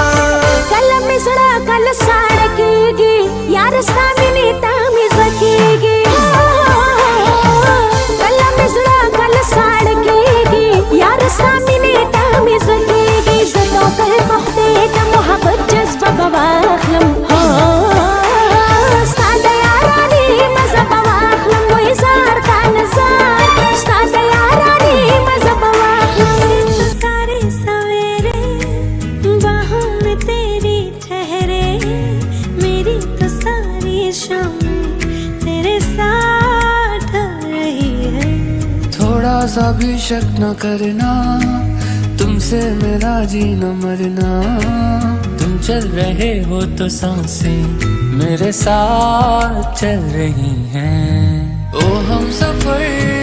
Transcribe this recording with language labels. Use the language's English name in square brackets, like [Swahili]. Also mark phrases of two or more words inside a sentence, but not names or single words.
[Pashto] کله مې زړه کله ساړه کېږي یار ستا مینې ته مې زړه کېږي کله مې زړه کله ساړه کېږي یار ستا مینې ته مې زړه کېږي زه توکل په خدای د محبت جذبه به واخلم ستا د یارانې مزه به واخلم وای زار تا نزار ستا د یارانې مزه به واخلم [Urdu] سارے سویرے باہوں میں تیری ٹھہرے میری تو ساری شام تیرے ساتھ رہی ہے تھوڑا سا بھی شک نہ کرنا تم سے میرا جینا مرنا تم چل رہے ہو تو سانسیں میرے ساتھ چل رہی ہیں او ہم سفر